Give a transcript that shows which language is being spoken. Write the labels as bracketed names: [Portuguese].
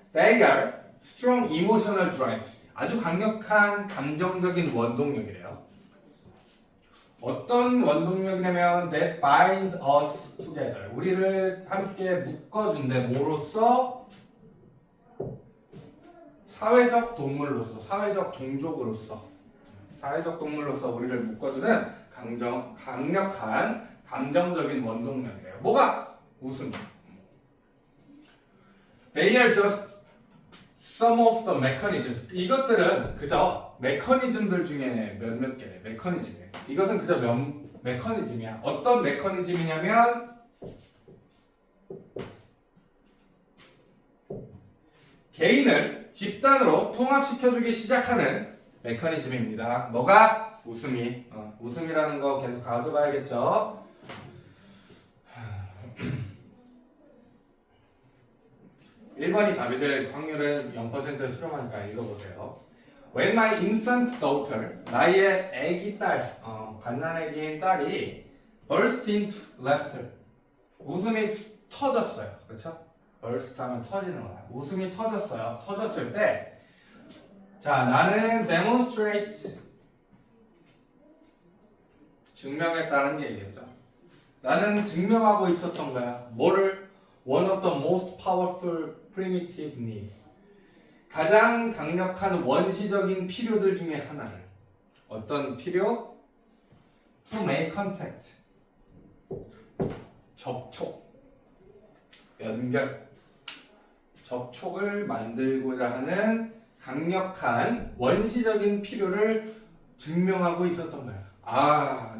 [English] They are strong emotional drives. [Korean] 아주 강력한 감정적인 원동력이래요. 어떤 원동력이냐면 [English] that bind us together. [Korean] 우리를 함께 묶어준대. 뭐로써? 사회적 동물로서, 사회적 종족으로서, 사회적 동물로서 우리를 묶어주는 강력한 감정적인 원동력이래요. 뭐가? 웃음. [English] They are just some of the mechanisms. [Korean] 이것들은 그저 메커니즘들 중에 몇몇 개. 메커니즘이에요. 이것은 그저 메커니즘이야. 어떤 메커니즘이냐면 개인을 집단으로 통합시켜주기 시작하는 메커니즘입니다. 뭐가? 웃음이. 웃음이라는 거 계속 가져가야겠죠. 1번이 답이 될 확률은 0%를 수렴하니까 읽어보세요. [English] When my infant daughter, [Korean] 나의 애기 딸, 갓난애기인 딸이 [English] burst into laughter, [Korean] 웃음이 터졌어요. 그렇죠? burst 하면 터지는 거야. 웃음이 터졌어요. 터졌을 때, 자, 나는 demonstrate, 증명했다는 얘기겠죠. 나는 증명하고 있었던 거야. 뭐를? [English] One of the most powerful primitive needs. [Korean] 가장 강력한 원시적인 필요들 중에 하나를. 어떤 필요? [English] To make contact. [Korean] 접촉. 연결. 접촉을 만들고자 하는 강력한 원시적인 필요를 증명하고 있었던 거야.